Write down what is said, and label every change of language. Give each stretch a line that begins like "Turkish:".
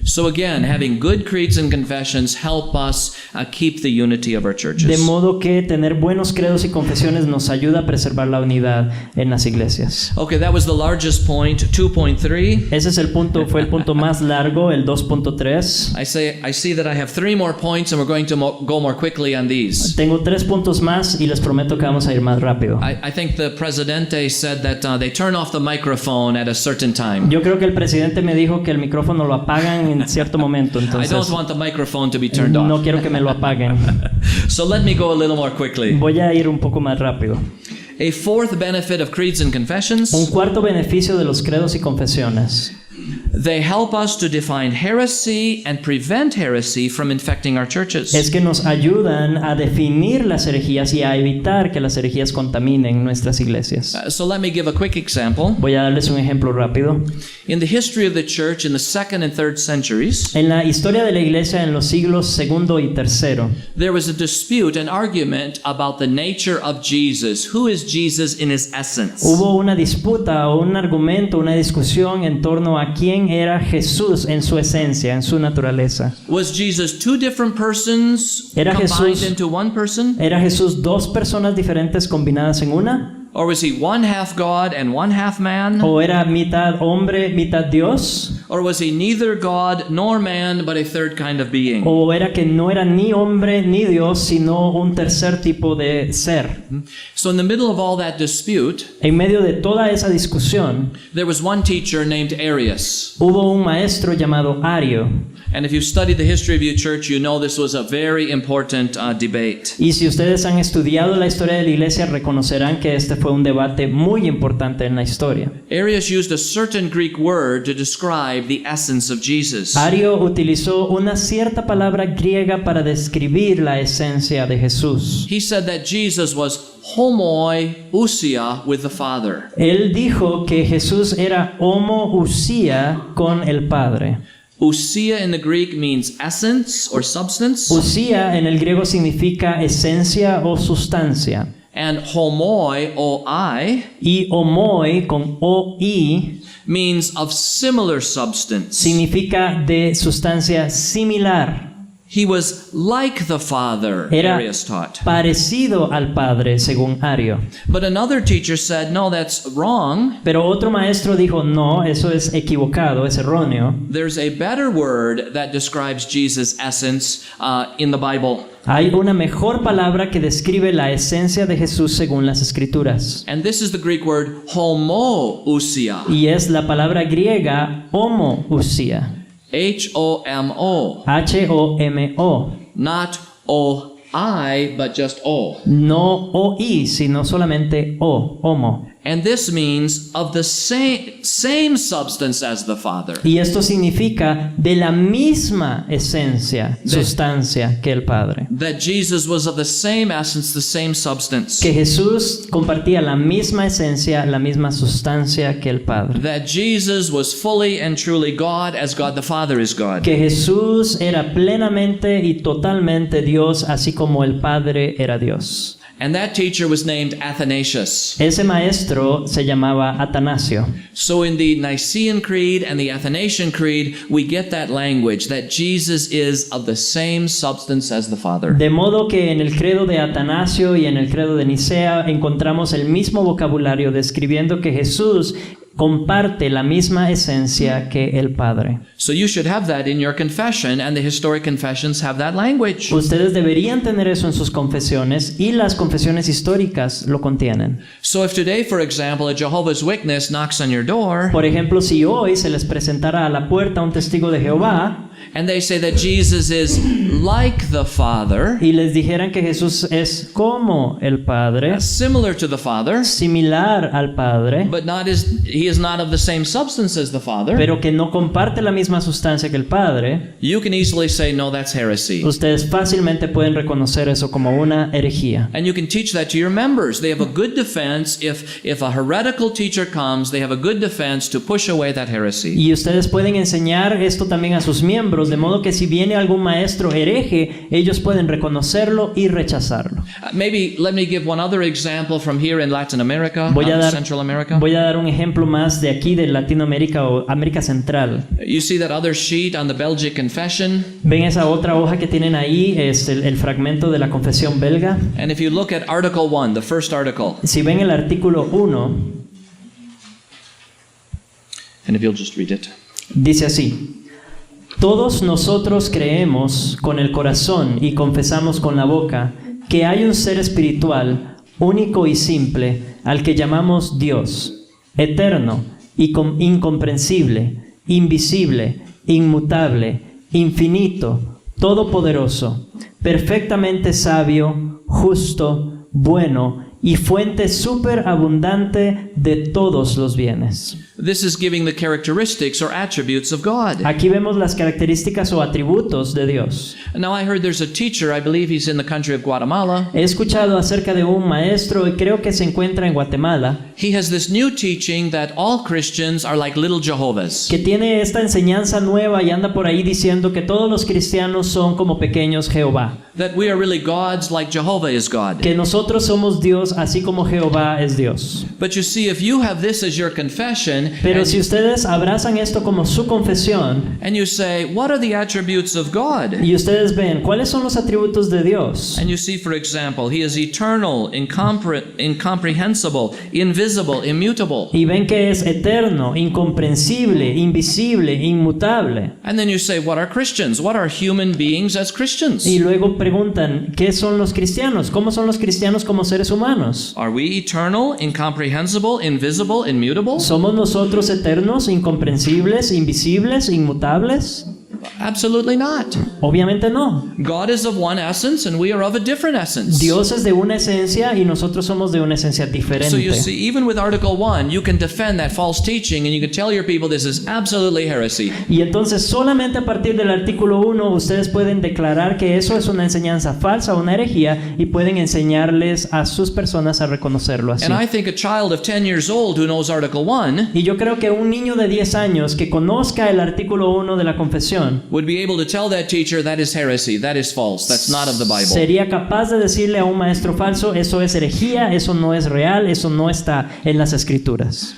English: So again, having good creeds and confessions help us keep the unity of our churches.
Spanish: De modo que tener buenos credos y confesiones nos ayuda a preservar la unidad en las iglesias.
English: Okay, that was the largest point, 2.3.
Spanish: Ese es fue el punto más largo, el 2.3.
English: I see that I have 3 more points and we're going to go more quickly on these.
Spanish: Tengo 3 puntos más y les prometo que vamos a ir más rápido.
English: I think the presidente said that they turn off the microphone at a certain time.
Spanish: Yo creo que el presidente me dijo que el micrófono lo apagan en cierto momento,
English: I don't
Spanish: entonces
English: want the microphone to be turned off.
Spanish: no quiero que me lo apaguen.
English: So let me go a little more quickly.
Spanish: Voy a ir un poco más rápido.
English: A fourth benefit of creeds and confessions.
Spanish: Un cuarto beneficio de los credos y confesiones.
English: They help us to define heresy and prevent heresy from infecting our churches.
Spanish: Es que nos ayudan a definir las herejías y a evitar que las herejías contaminen nuestras iglesias.
English: So let me give a quick example.
Spanish: Voy a darles un ejemplo rápido.
English: In the history of the church in the 2nd and 3rd centuries,
Spanish: En la historia de la iglesia en los siglos segundo y tercero,
English: there was a dispute, an argument about the nature of Jesus. Who is Jesus in his essence?
Spanish: hubo una disputa o un argumento, una discusión en torno a quién era Jesús en su esencia, en su naturaleza.
English: Was Jesus two different persons
Spanish: Era
English: combined
Spanish: Jesús-
English: into one person?
Spanish: ¿Era Jesús dos personas diferentes combinadas en una?
English: Or was he one half God and one half man?
Spanish: ¿O era mitad hombre, mitad Dios?
English: Or was he neither God nor man, but a third kind of being?
Spanish: ¿O era que no era ni hombre ni Dios, sino un tercer tipo de ser?
English: So in the middle of all that dispute,
Spanish: En medio de toda esa discusión,
English: there was one teacher named Arius.
Spanish: hubo un maestro llamado Ario.
English: And if you've studied the history of your church, you know this was a very important debate.
Spanish: Y si ustedes han estudiado la historia de la iglesia, reconocerán que este fue un debate muy importante en la historia.
English: Arius used a certain Greek word to describe the essence of Jesus.
Spanish: Ario utilizó una cierta palabra griega para describir la esencia de Jesús.
English: He said that Jesus was homoousia with the Father.
Spanish: Él dijo que Jesús era homoousia con el Padre.
English: Ousia in the Greek means essence or substance,
Spanish: Ousia en el griego significa esencia o sustancia.
English: and homoi, O-I,
Spanish: Y homoi con O-I
English: means of similar substance.
Spanish: significa de sustancia similar.
English: He was like the Father,
Spanish: Era
English: Arius taught.
Spanish: parecido al Padre, según Ario.
English: But another teacher said, no, that's wrong.
Spanish: Pero otro maestro dijo, no, eso es equivocado, es erróneo.
English: There's a better word that describes Jesus' essence in the Bible.
Spanish: Hay una mejor palabra que describe la esencia de Jesús según las Escrituras.
English: And this is the Greek word homoousia.
Spanish: Y es la palabra griega homoousia.
English: H-O-M-O.
Spanish: H-O-M-O.
English: Not O-I, but just O.
Spanish: No O-I, sino solamente O, homo.
English: And this means of the same substance as the Father.
Spanish: Y esto significa de la misma esencia, sustancia que el Padre.
English: That Jesus was of the same essence, the same substance.
Spanish: Que Jesús compartía la misma esencia, la misma sustancia que el Padre.
English: That Jesus was fully and truly God as God the Father is God.
Spanish: Que Jesús era plenamente y totalmente Dios, así como el Padre era Dios.
English: And that teacher was named Athanasius.
Spanish: Ese maestro se llamaba Atanasio.
English: So in the Nicene Creed and the Athanasian Creed, we get that language that Jesus is of the same substance as the Father.
Spanish: De modo que en el credo de Atanasio y en el credo de Nicea encontramos el mismo vocabulario describiendo que Jesús comparte la misma esencia que el Padre.
English: So you should have that in your confession, and the historic confessions have that language.
Spanish: Ustedes deberían tener eso en sus confesiones y las confesiones históricas lo contienen.
English: So if today, for example, a Jehovah's Witness knocks on your door,
Spanish: Por ejemplo, si hoy se les presentara a la puerta un testigo de Jehová
English: and they say that Jesus is like the Father,
Spanish: y les dijeran que Jesús es como el Padre,
English: similar to the Father,
Spanish: similar al Padre,
English: but he is not of the same substance as the Father,
Spanish: pero que no comparte la misma sustancia que el Padre,
English: you can easily say, no, that's heresy.
Spanish: ustedes fácilmente pueden reconocer eso como una herejía.
English: And you can teach that to your members. They have a good defense. If a heretical teacher comes, they have a good defense to push away that heresy.
Spanish: Y ustedes pueden enseñar esto también a sus miembros, de modo que si viene algún maestro hereje, ellos pueden reconocerlo y rechazarlo.
English: Maybe let me give one other example from here in Latin America, Central America.
Spanish: Voy a dar un ejemplo más de aquí de Latinoamérica o América Central.
English: You see that other sheet on the Belgic Confession?
Spanish: ¿Ven esa otra hoja que tienen ahí? Es el fragmento de la confesión belga.
English: And if you look at Article 1, the first article,
Spanish: Si ven el artículo 1,
English: and if you'll just read it.
Spanish: dice así: todos nosotros creemos con el corazón y confesamos con la boca que hay un ser espiritual, único y simple, al que llamamos Dios, eterno, incomprensible, invisible, inmutable, infinito, todopoderoso, perfectamente sabio, justo, bueno y fuente superabundante de todos los bienes.
English: This is giving the characteristics or attributes of God.
Spanish: Aquí vemos las características o atributos de Dios.
English: Now I heard there's a teacher, I believe he's in the country of Guatemala.
Spanish: He escuchado acerca de un maestro y creo que se encuentra en Guatemala,
English: He has this new teaching that all Christians are like little Jehovah's.
Spanish: que tiene esta enseñanza nueva y anda por ahí diciendo que todos los cristianos son como pequeños Jehová,
English: That we are really gods like Jehovah is God.
Spanish: que nosotros somos Dios así como Jehová es Dios.
English: But you see, if you have this as your confession,
Spanish: Pero si ustedes abrazan esto como su confesión
English: and you say, what are the attributes of God?
Spanish: y ustedes ven cuáles son los atributos de Dios,
English: And you see, for example, He is eternal, incomprehensible, invisible, immutable.
Spanish: y ven que es eterno, incomprensible, invisible, inmutable,
English: And then you say, what are Christians? What are human beings as Christians?
Spanish: y luego preguntan, ¿qué son los cristianos? ¿Cómo son los cristianos como seres humanos?
English: Are we eternal, incomprehensible, invisible, immutable?
Spanish: ¿Somos nosotros eternos, incomprensibles, invisibles, inmutables?
English: Absolutely not.
Spanish: Obviamente no.
English: God is of one essence and we are of a different essence.
Spanish: Dios es de una esencia y nosotros somos de una esencia
English: So you
Spanish: diferente.
English: see, even with Article 1, you can defend that false teaching and you can tell your people this is absolutely heresy.
Spanish: Y entonces solamente a partir del artículo 1 ustedes pueden declarar que eso es una enseñanza falsa, una herejía, y pueden enseñarles a sus personas a reconocerlo así.
English: And I think a child of 10 years old who knows Article 1
Spanish: Y yo creo que un niño de 10 años que conozca el artículo 1 de la confesión
English: would be able to tell that teacher that is heresy, that is false, that's not of the Bible.
Spanish: sería capaz de decirle a un maestro falso, eso es herejía, eso no es real, eso no está en las escrituras.